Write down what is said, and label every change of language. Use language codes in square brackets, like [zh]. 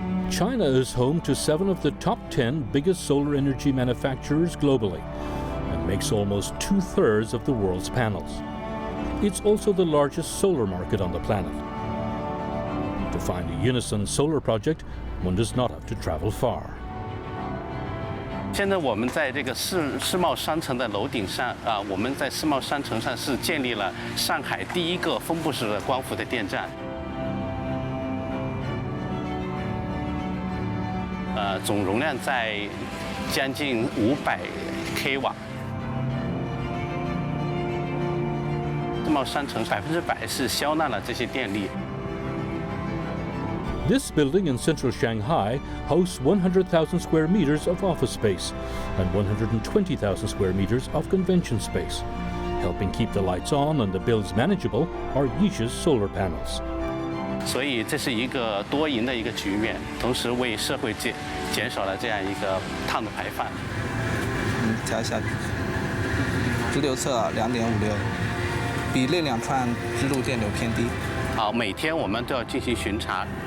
[en] China is home to 7 of the top 10 biggest solar energy manufacturers globally, and makes almost 2/3 of the world's panels. It's also the largest solar market on the planet. To find a Unison solar project, one does not have to travel far. [zh] 现在我们在这个世贸商城的楼顶上我们在世贸商城上是建立了上海第一个分布式的光伏的电站。总容量在将近500 kW。世贸商城100%是消纳了这些电力。 [en] This building in central Shanghai hosts 100,000 square meters of office space and 120,000 square meters of convention space. Helping keep the lights on and the bills manageable are Yisha's solar panels. [zh] 所以这是一个多赢的一个局面，同时为社会减少了这样一个碳的排放。调一下，直流侧2.56，比那2串支路电流偏低。好，每天我们都要进行巡查。